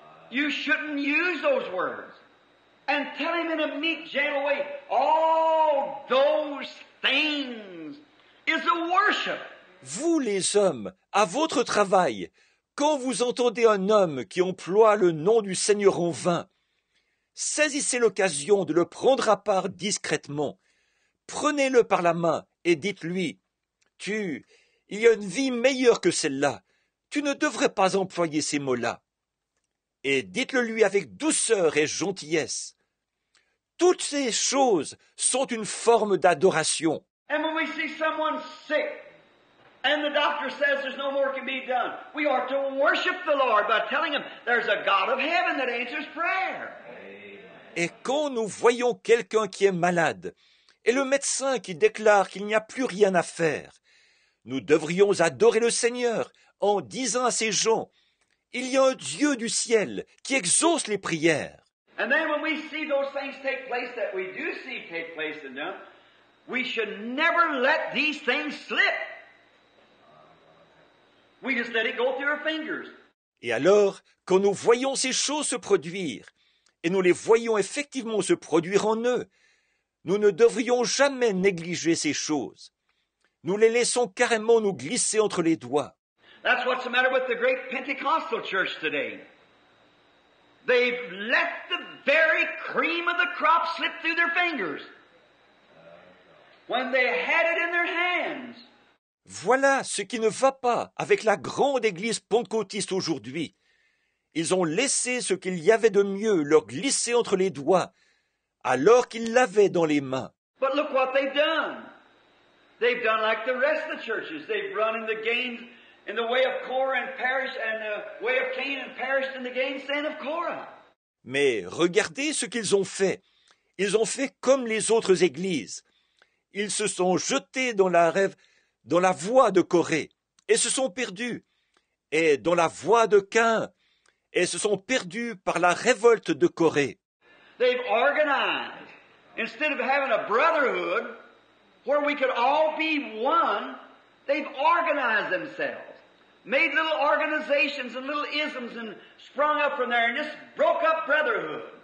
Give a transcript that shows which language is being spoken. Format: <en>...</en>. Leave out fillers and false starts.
<en>You shouldn't use those words. And tell him in a meek, gentle way, all those things is a worship.</en> <fr>Vous, les hommes, à votre travail, quand vous entendez un homme qui emploie le nom du Seigneur en vain, saisissez l'occasion de le prendre à part discrètement. Prenez-le par la main et dites-lui, il y a une vie meilleure que celle-là. Tu ne devrais pas employer ces mots-là. Et dites-le lui avec douceur et gentillesse. Toutes ces choses sont une forme d'adoration.</fr> <en>And when we see someone sick, and the doctor says there's no more can be done, we ought to worship the Lord by telling him there's a God of heaven that answers prayer.</en> <fr>Et quand nous voyons quelqu'un qui est malade, et le médecin qui déclare qu'il n'y a plus rien à faire. Nous devrions adorer le Seigneur en disant à ces gens, il y a un Dieu du ciel qui exauce les prières.</fr> <en>And then when we see those things take place that we do see take place in them, we should never let these things slip. We just let it go through our fingers.</en> <fr>Et alors, quand nous voyons ces choses se produire, et nous les voyons effectivement se produire en eux, nous ne devrions jamais négliger ces choses. Nous les laissons carrément nous glisser entre les doigts.</fr> <en>That's what's the matter with the great Pentecostal church today. They've let the very cream of the crop slip through their fingers when they had it in their hands.</en> <fr>Voilà ce qui ne va pas avec la grande église pentecôtiste aujourd'hui. Ils ont laissé ce qu'il y avait de mieux leur glisser entre les doigts, alors qu'ils l'avaient dans les mains.</fr> <en>But look what they've done. They've done like the rest of the churches. They've run in the gains in the way of Korah and perished, and the way of Cain and perished in the gainsaying of Korah.</en> <fr>Mais regardez ce qu'ils ont fait. Ils ont fait comme les autres églises. Ils se sont jetés dans la voie de Corée et se sont perdus, et dans la voie de Caïn et se sont perdus par la révolte de Corée.</fr> <en>They've organized. Instead of having a brotherhood where we could all be one, they've organized themselves. Made little organizations and little isms and sprung up from there and just broke up brotherhood.</en>